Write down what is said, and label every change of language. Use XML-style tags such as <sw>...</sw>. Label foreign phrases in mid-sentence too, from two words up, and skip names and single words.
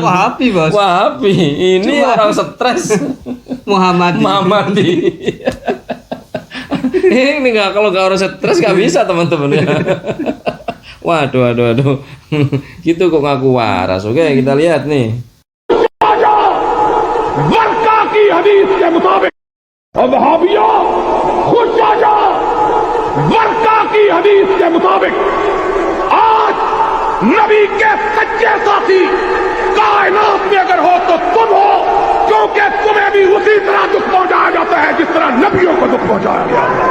<id>Wahabi bos. Wahabi ini orang stres. Muhammadi. Ini nggak, kalau nggak orang stres nggak bisa teman-teman ya. Waduh. Gitu kok ngaku waras. Oke, kita lihat nih.</id> <hi>वर्का की हदीस के मुताबिक वहाबिया खुश आजा वर्का की हदीस के मुताबिक आज नबी के सच्चे साथी कायनात में अगर हो तो तुम हो, क्योंकि तुम्हें भी उसी तरह दुख पहुंचाया जाता है जिस तरह नबियों को दुख पहुंचाया गया।</hi>